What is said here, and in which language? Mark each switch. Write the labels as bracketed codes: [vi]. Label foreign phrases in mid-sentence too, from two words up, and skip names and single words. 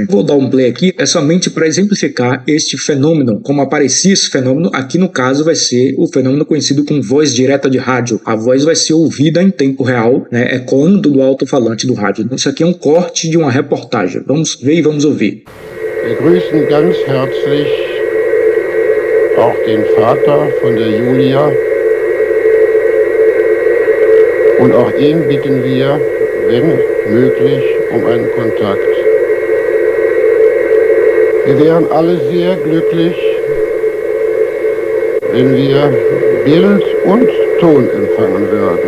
[pt] Vou dar um play aqui, é somente para exemplificar este fenômeno, como aparecia esse fenômeno. Aqui no caso vai ser o fenômeno conhecido como voz direta de rádio. A voz vai ser ouvida em tempo real, né, ecoando do alto-falante do rádio. Isso aqui é um corte de uma reportagem. Vamos ver e vamos ouvir. [de] Wir grüßen ganz herzlich auch den Vater von der Julia und auch ihn bitten wir, wenn möglich, um einen Kontakt. Wir wären alle sehr glücklich, wenn wir Bild und Ton empfangen würden.